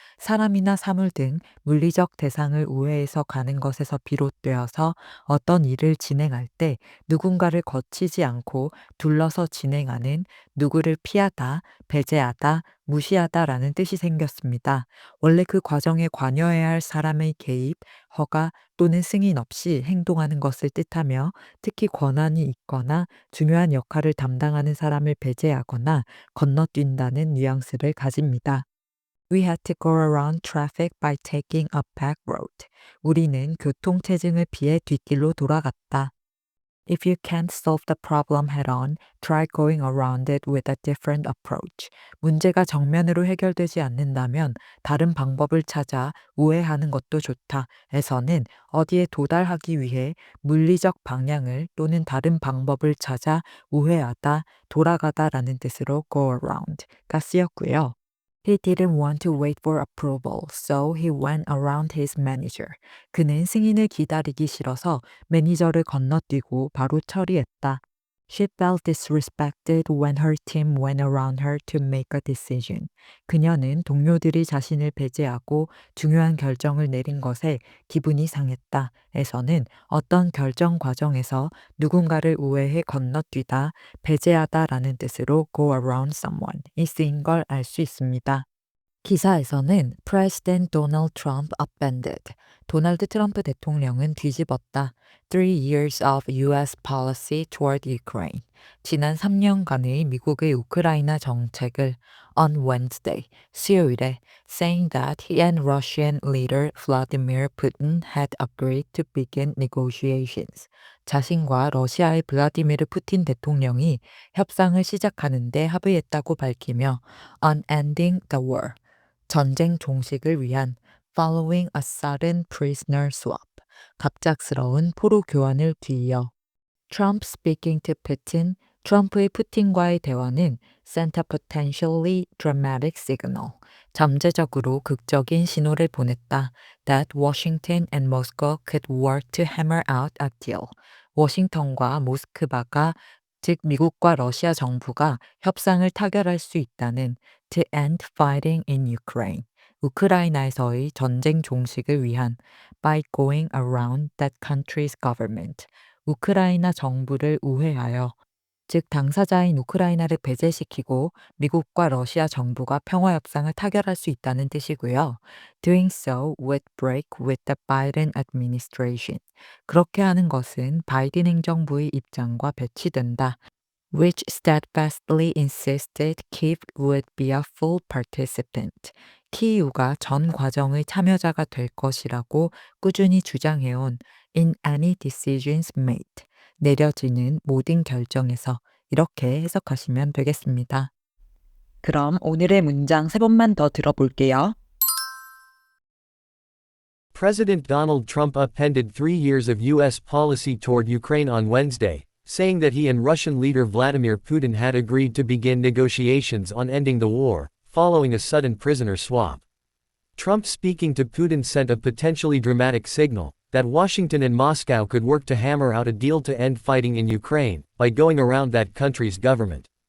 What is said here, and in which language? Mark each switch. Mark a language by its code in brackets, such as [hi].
[ko] 사람이나 사물 등 물리적 대상을 우회해서 가는 것에서 비롯되어서 어떤 일을 진행할 때 누군가를 거치지 않고 둘러서 진행하는 누구를 피하다, 배제하다, 무시하다라는 뜻이 생겼습니다. 원래 그 과정에 관여해야 할 사람의 개입, 허가 또는 승인 없이 행동하는 것을 뜻하며 특히 권한이 있거나 중요한 역할을 담당하는 사람을 배제하거나 건너뛴다는 뉘앙스를 가집니다. [en] We had to go around traffic by taking a back road. [ko] 우리는 교통체증을 피해 뒷길로 돌아갔다. [en] If you can't solve the problem head-on, try going around it with a different approach. [ko] 문제가 정면으로 해결되지 않는다면 다른 방법을 찾아 우회하는 것도 좋다. 에서는 어디에 도달하기 위해 물리적 방향을 또는 다른 방법을 찾아 우회하다, 돌아가다라는 뜻으로 go around가 쓰였고요. [en] He didn't want to wait for approval, so he went around his manager. [ko] 그는 승인을 기다리기 싫어서 매니저를 건너뛰고 바로 처리했다. [en] She felt disrespected when her team went around her to make a decision. [ko] 그녀는 동료들이 자신을 배제하고 중요한 결정을 내린 것에 기분이 상했다. 에서는 어떤 결정 과정에서 누군가를 우회해 건너뛰다, 배제하다라는 뜻으로 go around someone이 쓰인 걸 알 수 있습니다. 기사에서는 [en] President Donald Trump upended. [ko] 도널드 트럼프 대통령은 뒤집었다. [en] 3 years of U.S. policy toward Ukraine. [ko] 지난 3년간의 미국의 우크라이나 정책을 [en] on Wednesday, [ko] 수요일에 [en] saying that he and Russian leader Vladimir Putin had agreed to begin negotiations. [ko] 자신과 러시아의 블라디미르 푸틴 대통령이 협상을 시작하는데 합의했다고 밝히며 [en] on ending the war. [ko] 전쟁 종식을 위한 [en] following a sudden prisoner swap, [ko] 갑작스러운 포로 교환을 뒤이어 [en] Trump speaking to Putin, [ko] 트럼프의 푸틴과의 대화는 [en] sent a potentially dramatic signal, [ko] 잠재적으로 극적인 신호를 보냈다. [en] That Washington and Moscow could work to hammer out a deal. [ko] 워싱턴과 모스크바가 즉 미국과 러시아 정부가 협상을 타결할 수 있다는 [en] to end fighting in Ukraine. [ko] 우크라이나에서의 전쟁 종식을 위한 [en] by going around that country's government. [ko] 우크라이나 정부를 우회하여 즉 당사자인 우크라이나를 배제시키고 미국과 러시아 정부가 평화 협상을 타결할 수 있다는 뜻이고요. [en] Doing so would break with the Biden administration. [ko] 그렇게 하는 것은 바이든 행정부의 입장과 배치된다. [en] Which steadfastly insisted Kyiv would be a full participant. [ko] 키이우가 전 과정의 참여자가 될 것이라고 꾸준히 주장해온 [en] in any decisions made. [ko] 내려지는 모든 결정에서 이렇게 해석하시면 되겠습니다. 그럼 오늘의 문장 세 번만 더 들어볼게요. [en] President Donald Trump upended 3 years of U.S. policy toward Ukraine on Wednesday, saying that he and Russian leader Vladimir Putin had agreed to begin negotiations on ending the war, following a sudden prisoner swap. Trump speaking to Putin sent a potentially dramatic signal that Washington and Moscow could work to hammer out a deal to end fighting in Ukraine by going around that country's government.